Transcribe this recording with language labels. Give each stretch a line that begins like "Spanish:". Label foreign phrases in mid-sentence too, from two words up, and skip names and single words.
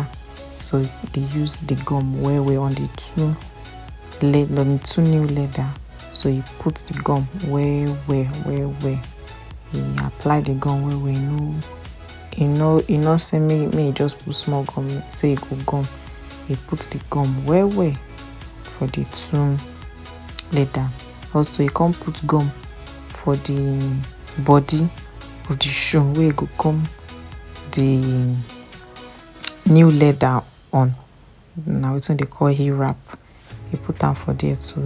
Nigerian Pidgin: So they use the gum well on the two new leather. So you put the gum well. You apply the gum well. You know say me just put small gum, say you go gum. he put the gum well for the two leather. Also he can't put gum for the body of the shoe where go come the new leather on. Now it's what they call heel wrap. He put them for there too.